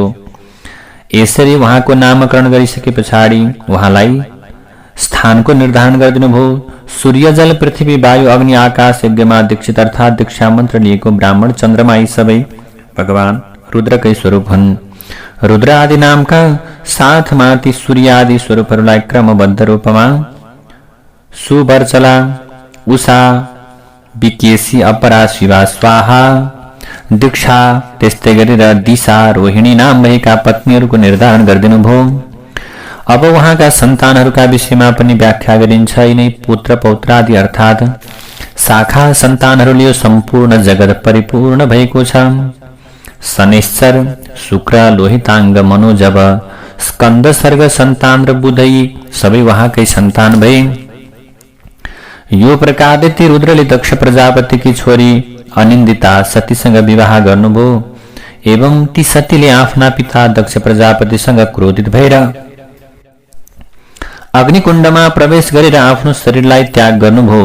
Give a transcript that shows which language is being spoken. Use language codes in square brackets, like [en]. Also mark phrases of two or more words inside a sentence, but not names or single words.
[ne] यसरी उहाँको नामकरण गरिसके पछाडि उहाँलाई स्थानको निर्धारण गरिदिनुभयो। सूर्य, जल, पृथ्वी, वायु, अग्नि, आकाश यज्ञमा दीक्षित अर्थात् दीक्षा मन्त्र लिएको ब्राह्मण, चन्द्रमा यी सबै भगवान रुद्रकै स्वरूप हुन्। रुद्र आदि नामका साथमा ती सूर्य आदि स्वरूपहरूलाई क्रमबद्ध रूपमा सुवर्चला, उषा, विकेशी, अपरा, शिवा, स्वाहा, दीक्षा, त्यस्तै गरेर दिशा, रोहिणी नाम भएका पत्नीहरूको निर्धारण गरिदिनुभयो। अब उहाँका सन्तानहरूका विषयमा पनि व्याख्या गरिन्छ। यिनै पुत्र पौत्रादि अर्थात् शाखा सन्तानहरूले यो सम्पूर्ण जगत परिपूर्ण भएको छ। शनिश्चर, शुक्र, लोहिताङ्ग, मनोजव, स्कन्द, सर्ग, सन्तान र बुधै सबै उहाँकै सन्तान भए। यो प्रकारले ती रुद्रले दक्ष प्रजापतिकी छोरी अनिन्दिता सतीसँग विवाह गर्नुभयो। एवं ती सतीले आफ्ना पिता दक्ष प्रजापतिसँग क्रोधित भएर अग्निकुण्डमा प्रवेश गरेर आफ्नो शरीरलाई त्याग गर्नुभयो।